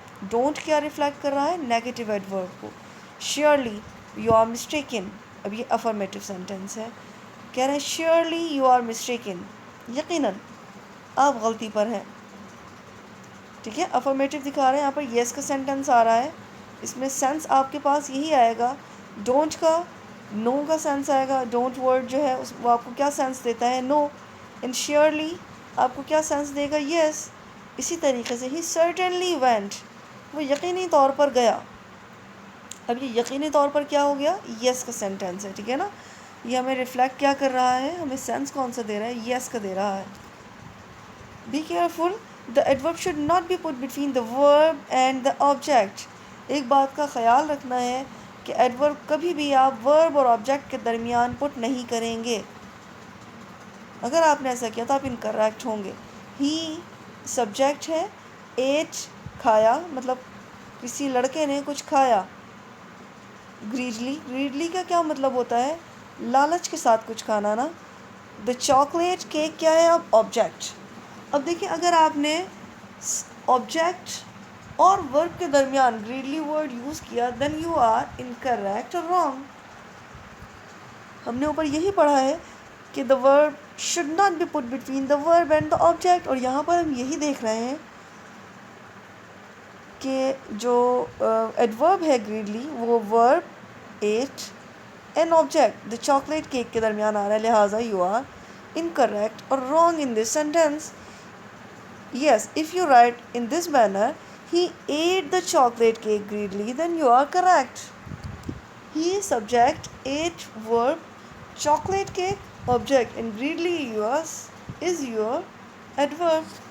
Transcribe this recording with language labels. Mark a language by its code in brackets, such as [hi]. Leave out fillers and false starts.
[ur] Don't کیا reflect کر رہا ہے؟ نیگیٹو ایڈورب کو. [en] surely you are mistaken, [ur] اب یہ افرمیٹیو سینٹینس ہے، کہہ رہے ہیں شیورلی یو آر مسٹیکن، یقیناً آپ غلطی پر ہیں. ٹھیک ہے، افرمیٹیو دکھا رہے ہیں، یہاں پر یس کا سینٹینس آ رہا ہے، اس میں سینس آپ کے پاس یہی آئے گا. ڈونٹ کا نو کا سینس آئے گا. ڈونٹ ورڈ جو ہے وہ آپ کو کیا سینس دیتا ہے؟ نو. ان شیورلی آپ کو کیا سینس دے گا؟ یس. اسی طریقے سے [en] ہی certainly went, [ur] وہ یقینی طور پر گیا. اب یہ یقینی طور پر کیا ہو گیا؟ یس کا سینٹینس ہے. ٹھیک ہے نا، یہ ہمیں ریفلیکٹ کیا کر رہا ہے؟ ہمیں سینس کون سا دے رہا ہے؟ یس کا دے رہا ہے. [en] Be careful, the adverb should not be put between the verb and the object. [ur] ایک بات کا خیال رکھنا ہے کہ ایڈورب کبھی بھی آپ ورب اور آبجیکٹ کے درمیان پٹ نہیں کریں گے. اگر آپ نے ایسا کیا تو آپ انکریکٹ ہوں گے. ہی سبجیکٹ ہے، ایٹ کھایا، مطلب کسی لڑکے نے کچھ کھایا. گریڈلی کا کیا مطلب ہوتا ہے؟ لالچ کے ساتھ کچھ کھانا نا. دا چاکلیٹ کیک کیا ہے؟ اب آبجیکٹ. اب دیکھیں اگر آپ نے آبجیکٹ اور ورب کے درمیان گریڈلی ورڈ یوز کیا [en] then you are incorrect [ur] اور رانگ. ہم نے اوپر یہی پڑھا ہے کہ [en] the verb should not be put between the verb and the object, [ur] اور یہاں پر ہم یہی دیکھ رہے ہیں کہ جو ایڈورب ہے گریڈلی وہ ورب at and object the chocolate cake کے درمیان آ رہا ہے، لہٰذا [en] You are incorrect or wrong in this sentence. Yes, if you write in this manner, he ate the chocolate cake greedily, then you are correct. He subject, ate verb, chocolate cake object, and greedily yours is your adverb.